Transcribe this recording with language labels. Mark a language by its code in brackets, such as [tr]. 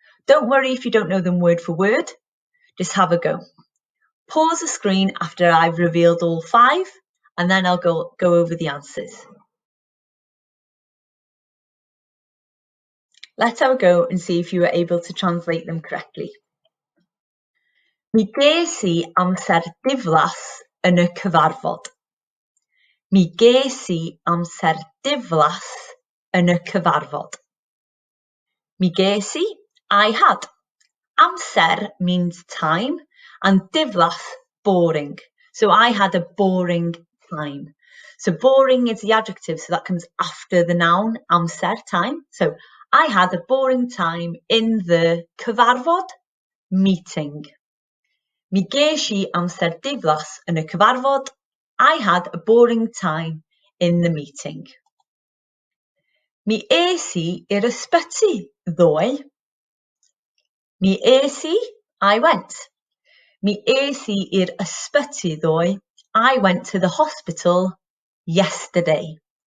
[en] Don't worry if you don't know them word for word, just have a go. Pause the screen after I've revealed all 5 and then I'll go over the answers. Let's have a go and see if you were able to translate them correctly. [cy] Mi ges I amser diflas yn y cyfarfod. Mi ges I amser diflas yn y cyfarfod. Mi ges [en] I had. Amser means time and diflas, boring. So I had a boring time. So boring is the adjective, so that comes after the noun, amser, time. So I had a boring time in the cyfarfod, meeting. Mi ges I amser diflas yn y cyfarfod. I had a boring time in the meeting. [cy] Mi es I i'r ysbyty ddoe. Mi es I [en] went. [cy] Mi es I i'r ysbyty ddoe. [en] I went to the hospital yesterday.